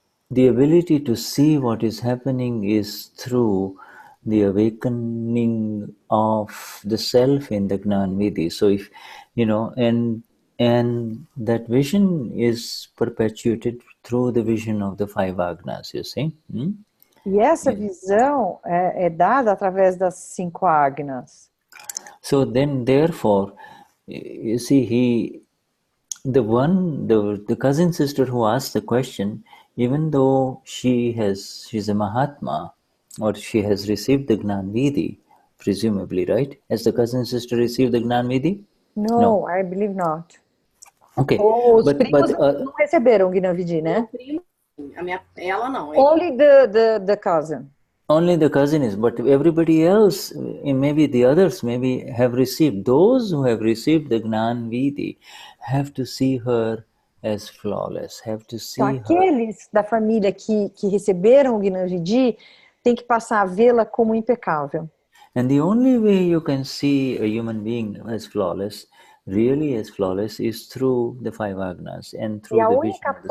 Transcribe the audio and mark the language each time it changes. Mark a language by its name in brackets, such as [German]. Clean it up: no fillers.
[English] The ability to see what is happening is through the awakening of the self in the Gnan Vidhi. So if, and that vision is perpetuated through the vision of the 5 Agnas, you see. [Portuguese] E essa visão é dada através das 5 Agnas. [English] So then, therefore, you see, the cousin sister who asked the question, even though she's a Mahatma, or she has received the Gnan Vidhi, presumably, right? Has the cousin sister received the Gnan Vidhi? No, I believe not. Okay. [Portuguese] Os primos não receberam o Gnan Vidhi, né? Ela não. [English] Only the cousin. Only the cousin is, but everybody else, maybe the others, maybe have received. Those who have received the Gnan Vidhi have to see her as flawless, have to see [Portuguese] então, aqueles da família que receberam o Gnan Vidhi tem que passar a vê-la como impecável. [English] And the only way you can see a human being as flawless, really as flawless, is through the 5 Agnas and through the vision of the self.